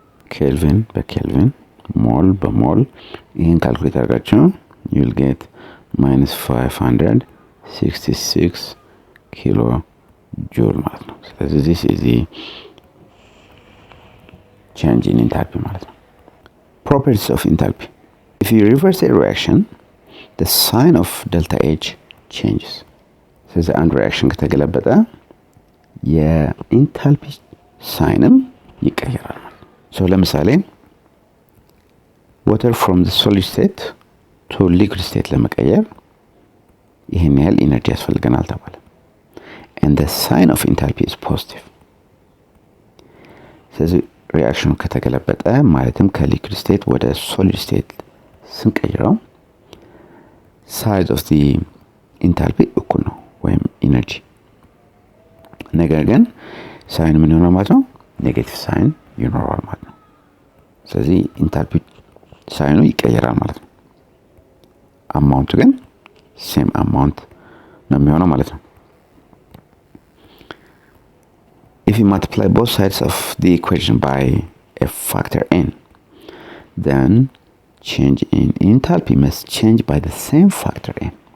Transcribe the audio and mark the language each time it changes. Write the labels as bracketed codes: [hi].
[am] ኬልቪን በኬልቪን ሞል በሞል ይሄን ካልኩሌት አድርጋችሁ [en] you'll get -566 [am] ኪሎ ጁል ማለት ነው። ስለዚህ [en] this is the change in enthalpy [am] ማለት ነው። [en] properties of enthalpy: if you reverse a reaction, the sign of delta H changes. [am] ስለዚህ አንድ ሪአክሽን ከተገለበጠ የኢንታልፒ ሳይንም ይቀየራል ማለት ነው። so ለምሳሌ water from the solid state to liquid state ለመቀየር ይሄን ያህል ኢነርጂ ያስፈልገናል ተባለ [en] and the sign of enthalpy is positive። [am] ስለዚህ ሪአክሽኑ ከተገለበጠ ማለትም ከሊኩዊድ ስቴት ወደ ሶሊድ ስቴት ስንቀይረው [en] size of the enthalpy [am] እኩል ነው ወይም ኢነርጂ ነገር ግን ሳይን ምን ይሆናል ማለት ነው? ኔጌቲቭ ሳይን ይኖረዋል ማለት ነው። ስለዚህ ኢንታልፒ ሳይኑ ይቀየራል ማለት ነው። አማውንቱ ግን ሴም አማውንት ነው የሚሆነው ማለት ነው። [en] If you multiply both sides of the equation by a factor n, then change in enthalpy must change by the same factor n.